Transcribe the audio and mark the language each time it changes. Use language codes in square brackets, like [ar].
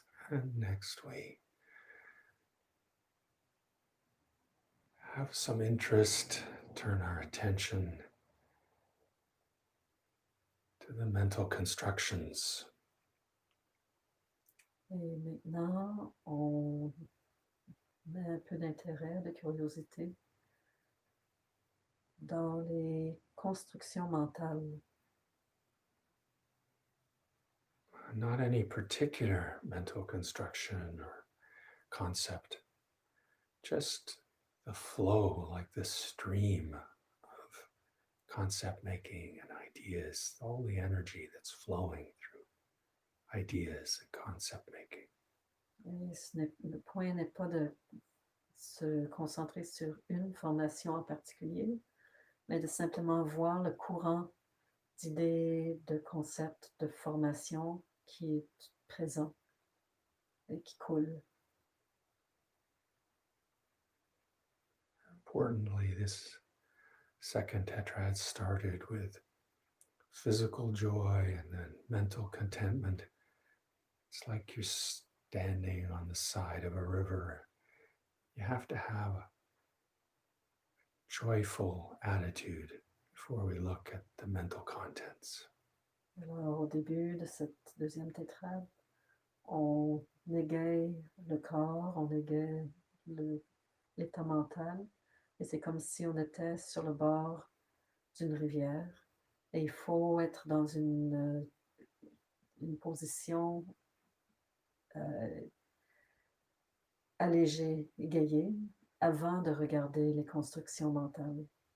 [en] And next we have some interest, turn our attention to the mental constructions. [fr] Et maintenant, on met un peu d'intérêt, de curiosité dans les constructions mentales. [en] Not any particular mental construction or concept, just the flow, like the stream of concept making and ideas, all the energy that's flowing through ideas and concept making. [fr] Et le point n'est pas de se concentrer sur une formation en particulier, mais de simplement voir le courant d'idées, de concepts, de formation qui est présent et qui coule. [en] Importantly, this second tetrad started with physical joy and then mental contentment. It's like you're standing on the side of a river. You have to have a joyful attitude before we look at the mental contents. [fr] Alors, au début de cette deuxième tétrade, on égaye le corps, on égaye l'état mental, et c'est comme si on était sur le bord d'une rivière, et il faut être dans une position allégée, égayée, avant de regarder les constructions mentales.